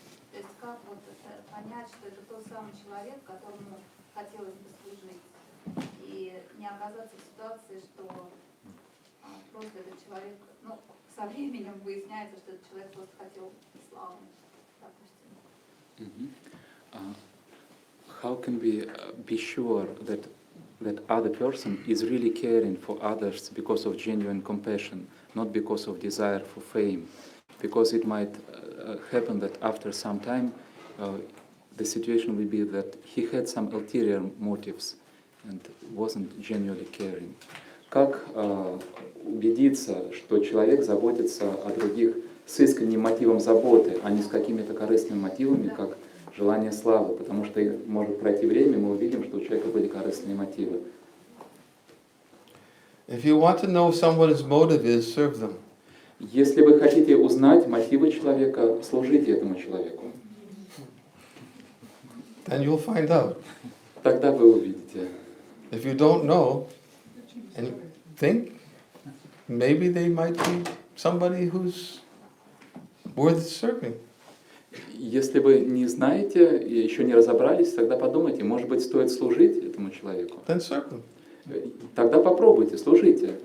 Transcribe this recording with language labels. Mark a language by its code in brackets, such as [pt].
[ru] То есть как вот это понять, что это тот самый человек, которому хотелось бы служить, и не оказаться в ситуации, что просто этот человек, со временем выясняется, что этот человек просто хотел славы, допустим. [en] How can we be sure that other person is really caring for others because of genuine compassion, not because of desire for fame? Because it might happen that after some time the situation will be that he had some ulterior motives and wasn't genuinely caring. [ru] Как убедиться, что человек заботится о других с искренним мотивом заботы, а не с какими-то корыстными мотивами, как желание славы? Потому что может пройти время, мы увидим, что у человека были корыстные мотивы. [en] If you want to know someone's motive is, serve them. [ru] Если вы хотите узнать мотивы человека, служите этому человеку. [en] Then you'll find out. [ru] Тогда вы увидите. [en] If you don't know, and think, maybe they might be somebody who's worth serving. [ru] Если вы не знаете и еще не разобрались, тогда подумайте, может быть, стоит служить этому человеку. [en] Then serve them. [ru] Тогда попробуйте, служите.